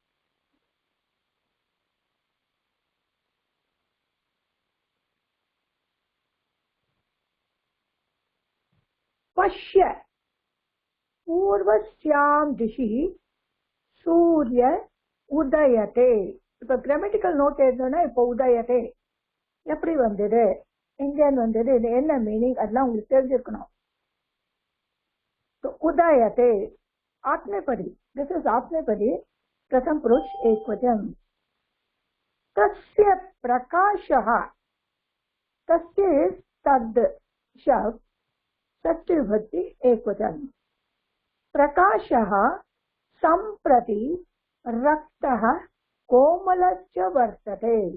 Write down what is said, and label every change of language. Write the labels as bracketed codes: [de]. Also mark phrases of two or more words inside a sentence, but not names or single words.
[sa] पश्य पूर्वस्यां दिशि सूर्य उदयते. [ta] இப்போ [en] grammatical note [ta] எழுதணும்னா இப்போ உதயதே எப்படி வந்தது, எங்கேன்னு வந்தது, இது என்ன மீனிங், அதெல்லாம் உங்களுக்கு தெரிஞ்சிருக்கணும். [sa] उदयते आत्मेपदी, [en] this is [sa] आत्मेपदी, प्रथम पुरुष एकवचन. तस्य प्रकाशः, तस्य तद् शब्द षष्ठी विभक्ति एकवचन. प्रकाशः सम्प्रति रक्तः कोमलश्च वर्तते.